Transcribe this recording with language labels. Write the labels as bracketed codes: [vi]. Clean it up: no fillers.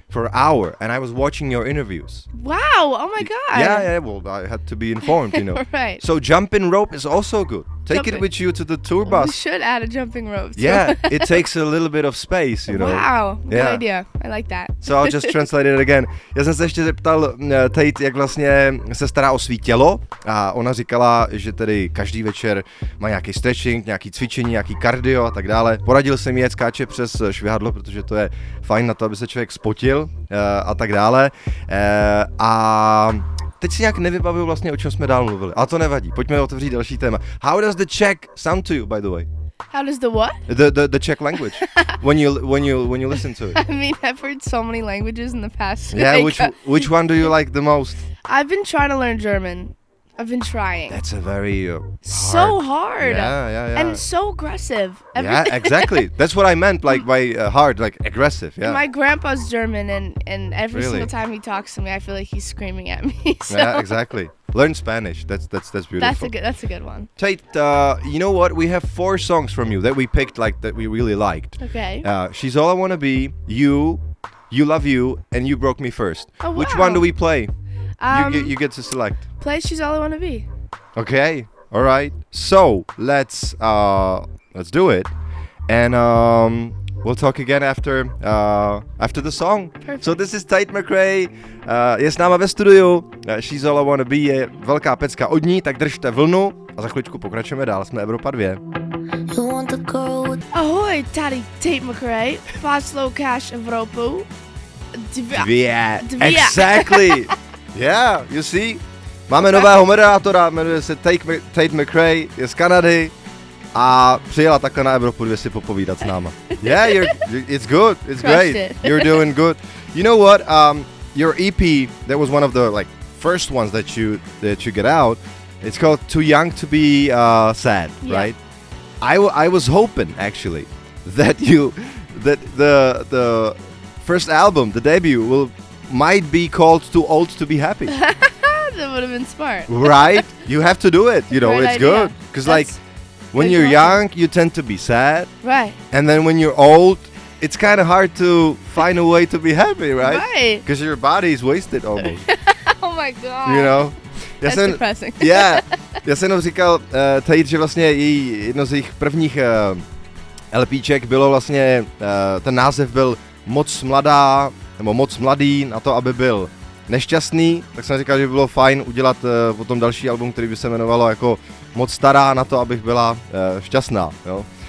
[en] For an hour, and I was watching your interviews. Wow! Oh my god. Yeah. Well, I had to be informed, you know. Right. So jumping rope is also good. Take it with you to the tour bus. We should add a jumping rope too. Yeah, it takes a little bit of space, you know. Wow, good idea. I like that. So I'll just translate it again. [cs] Já jsem se ještě zeptal Tate, jak vlastně se stará o svý tělo, a ona říkala, že tedy každý večer má nějaký stretching, nějaký cvičení, nějaký kardio a tak dále. Poradil jsem jí, jet skáče přes švihadlo, protože to je fajn na to, aby se člověk spotil a tak dále. A teď si nějak nevybavuju vlastně, o čem jsme dál mluvili, ale to nevadí. Pojďme otevřít další téma. [en] How does the Czech sound to you, by the way? How does the what? The Czech language. when you listen to it. I mean, I've heard so many languages in the past. Yeah, which one do you like the most? I've been trying to learn German. I've been trying. That's a very so hard. Yeah. And so aggressive. Yeah, exactly. That's what I meant, like by hard, like aggressive. Yeah. My grandpa's German, and every single time he talks to me, I feel like he's screaming at me. So. Yeah, exactly. Learn Spanish. That's beautiful. That's a good one. Tate, you know what? We have 4 songs from you that we picked, like that we really liked. Okay. She's All I Wanna Be, You Love You, and You Broke Me First. Oh, wow. Which one do we play? You get to select. Play She's All I Wanna Be. Okay. All right. So let's do it, and we'll talk again after the song. Perfect. So this is Tate MCRAE. [cs] Je s náma ve studiu. She's All I Wanna Be je velká pecka od ní, tak držte vlnu a za chvíličku pokračujeme dál. Jsme Evropa 2. Ahoj, tady Tate MCRAE, Fast Slow Cash Evropu. Dvě. [en] Exactly. Yeah, you see? [cs] Máme nového moderátora, jmenuje se Tate MCRAE, je z Kanady a přijela takhle na Evropu 2 si popovídat s náma. [en] Yeah, it's good, it's great. You're doing good. You know what? Your EP, that was one of the like first ones that you get out. It's called Too Young to Be Sad, right? I was hoping actually that the first album, the debut, might be called Too Old to Be Happy. That would have been smart. Right? You have to do it. You know, Great it's idea. good. Because like when you're young, you tend to be sad. Right. And then when you're old, it's kind of hard to find a way to be happy, right? Right. Because your body is wasted almost. Oh my god. You know? That's depressing. Yeah. [cs] Já jsem jenom říkal Tate, že vlastně jedno z jejich prvních LPček bylo vlastně, ten název byl Moc mladá, nebo Moc mladý na to, aby byl nešťastný, tak jsem říkal, že by bylo fajn udělat potom další album, který by se jmenovalo jako Moc stará na to, abych byla šťastná, jo.